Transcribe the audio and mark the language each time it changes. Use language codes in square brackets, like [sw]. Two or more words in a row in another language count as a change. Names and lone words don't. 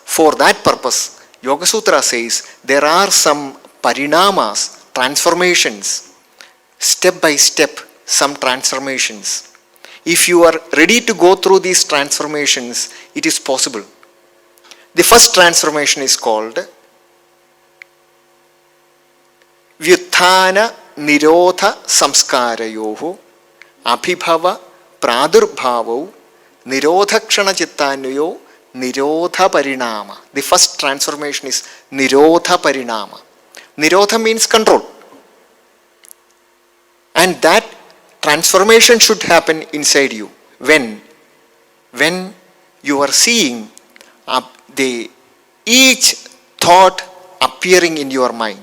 [en] For that purpose, Yoga Sutra says there are some parinamas, transformations, step by step, some transformations. If you are ready to go through these transformations, it is possible. The first transformation is called [sa] Vyuthana Nirodha Samskarayoho Abhibhava Pradurbhavo Nirodhakshana Chittanayo Nirodha Parinama. [en] The first transformation is [sa] Nirodha Parinama. [en] Nirodha means control. And that transformation should happen inside you when you are seeing each thought appearing in your mind.